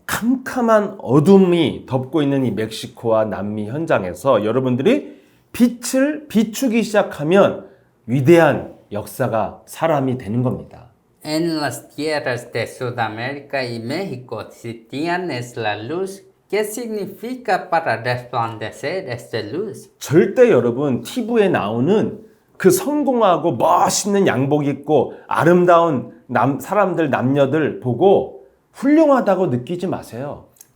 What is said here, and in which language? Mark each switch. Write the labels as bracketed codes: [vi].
[ko] 캄캄한 어둠이 덮고 있는 이 멕시코와 남미 현장에서 여러분들이 빛을 비추기 시작하면 위대한 역사가 사람이 되는 겁니다. [es] En las tierras de Sudamérica y México, si tienes la luz, ¿qué significa para resplandecer esta luz? [ko] 절대 여러분 TV에 나오는 그 성공하고 멋있는 양복 입고 아름다운 사람들 남녀들 보고 훌륭하다고 느끼지 마세요.